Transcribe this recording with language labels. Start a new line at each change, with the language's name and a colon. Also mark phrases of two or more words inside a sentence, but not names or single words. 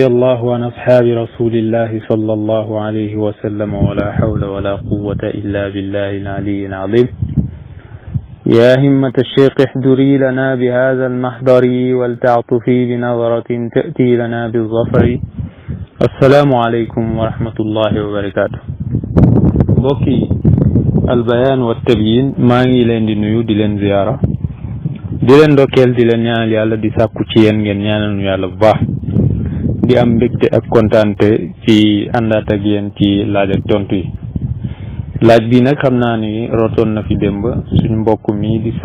Arabic: الله عن أصحاب رسول الله صلى الله عليه وسلم ولا حول ولا قوة إلا بالله العلي العظيم يا همة الشيخ احضري لنا بهذا المحضر ولتعطفي بنظرة تأتي لنا بالظفر السلام عليكم ورحمة الله وبركاته بوكي البيان والتبيين maa
Wolof: ngi leen di nuyu di leen ziyaara di leen ndokkeel di leen ñaanal yàlla di sàkku ci yéen ngeen ñaanal ñu yàlla bu baax di am mbégte ak kontaante ci àndaat ak yéen ci laaj ak tontu yi laaj bi nag xam naa ni rotoon na fi démb suñu mbokk mi di